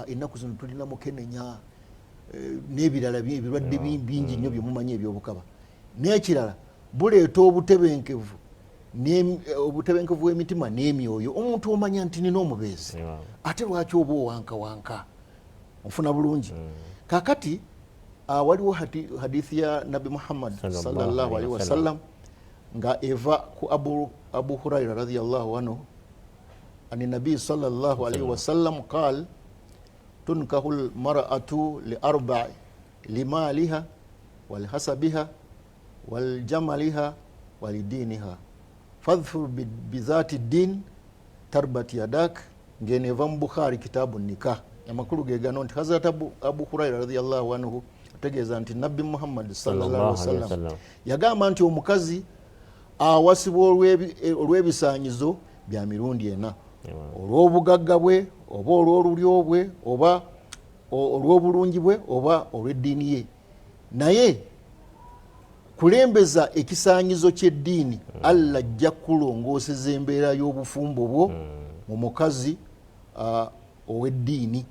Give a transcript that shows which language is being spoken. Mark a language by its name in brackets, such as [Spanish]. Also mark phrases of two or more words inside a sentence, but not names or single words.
[Ganda] Ennaku zino tulina mukenenya n'ebirala ebirwadde bingi nnyo bye mumanyi ebyobukaba. N'ekirala, buleeta obutebenkevu bw'emitima n'emyoyo. Omuntu omanya nti nina omubeezi, ate lwaki oba owankawanka ofuna bulungi. Kakati waliwo hadithi ya Nabi Muhammad [Arabic] صلى الله عليه وسلم [Ganda] nga eva ku Abu Huraira [Arabic] رضي الله عنه عن النبي صلى الله عليه وسلم قال تنكح المرأة لأربع لمالها ولحسبها ولجمالها ولدينها فاظفر بذات الدين تربت يداك. [Ganda] Ngeneva mu Bukhari [Arabic] كتاب النكاح. [Ganda] Amakulu gegano nti Hazrat Abu Huraira [Arabic] رضي الله عنه [Ganda] ategeeza nti Nabbi Muhammad [Arabic] صلى الله عليه وسلم [Ganda] yagamba nti omukazi awasibwa olw'ebisaanyizo bya mirundi ena, olw'obugagga bwe oba olw'olulyo bwe oba olw'obulungi bwe oba olw'eddiini ye. Naye kulembeza ekisaanyizo ky'eddiini, Allah ajja kulongooseza embeera y'obufumbo bwo mu mukazi ow'eddiini.